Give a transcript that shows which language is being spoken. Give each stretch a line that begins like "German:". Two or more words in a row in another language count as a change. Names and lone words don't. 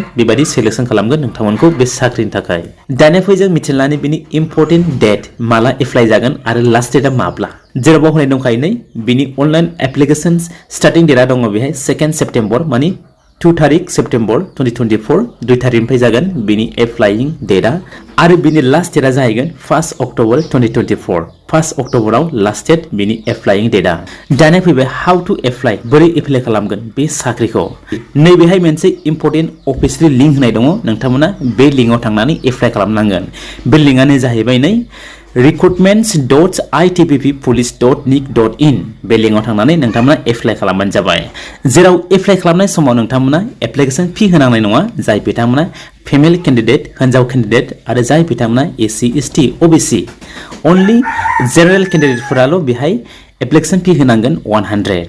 Bodo: बेबायदि सेलेक्शन खालामगोन नोंथांमोनखौ बे साख्रिनि थाखाय। दानिया फै जों मिथिना लानि बिनि
English: important date
Bodo: माला एप्लाइ जागोन आरो
English: last date
Bodo: माब्ला, जेराव बाव होनाय दंखायो नै बिनि
English: online application starting date
Bodo: दङ बेहाय 2 सेप्टेम्बर माने 2 तारिख सेप्टेम्बर 2024, 2 तारिखनिफ्राय जागोन बिनि
English: applying date
Bodo: आरो बिनि
English: last date
Bodo: जाहैगोन 1 अक्ट'बर 2024। 1 अक्ट'बराव
English: last date
Bodo: बिनि
English: applying date.
Bodo: दानिया फैबाय
English: how to apply,
Bodo: बोरै एप्लाइ खालामगोन बे साख्रिखौ। नैबेहाय मोनसे
English: important officially link
Bodo: होनाय दङ, नोंथांमोना बे लिंकआव थांनानै एप्लाइ खालामनांगोन। बे लिंकआनो जाहैबाय नै recruitments.itbppolice.nic.in बे लिंकआव थांनानै नोंथांमोना एप्लाइ खालामबानो जाबाय। जेराव एप्लाइ खालामनाय समाव नोंथांमोना
English: application fee
Bodo: होनांनाय नङा, जाय बिथांमोना
English: female candidate
Bodo: हिन्जाव केन्डिडेट आरो जाय बिथांमोना
English: SC ST OBC only general candidate'
Bodo: बेहाय
English: application fee
Bodo: होनांगोन 100।